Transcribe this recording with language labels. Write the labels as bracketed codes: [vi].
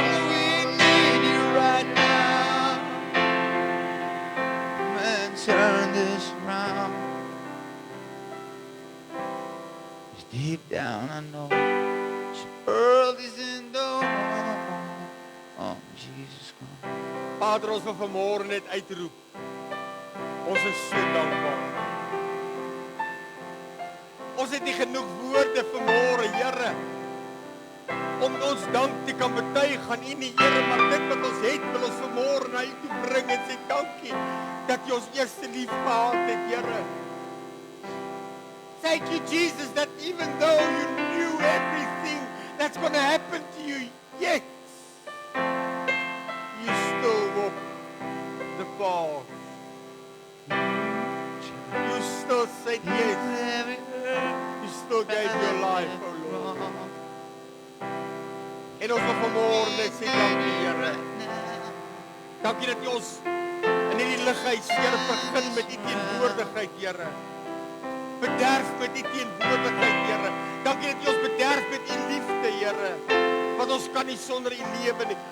[en] We need you right now. Man, turn this around. It's deep down, I know this world isn't done. Oh, Jesus, come. [af] Vader, ons wil vanmôre net uitroep. Ons is so dankbaar. Ons het nie genoeg woorde vanmôre, Here, om ons dank te kan betuig aan U nie, Here, maar dit wat ons het, wil ons vanmôre na U toe bring en sê dankie dat U ons eerste lief gehad het, Here. [en] Thank you, Jesus, that even though you knew everything that's going to happen to you, yet you still walk the path. You still said yes. You still gave your life, oh Lord. [af] En ons wil vanmôre net sê dankie, Here. Dankie dat U ons in hierdie lighuis, Here, begin met U teenwoordigheid, Here. Bederf met U teenwoordigheid, Here. Dankie dat U ons bederf met U liefde, Here. Want ons kan nie sonder U lewe nie.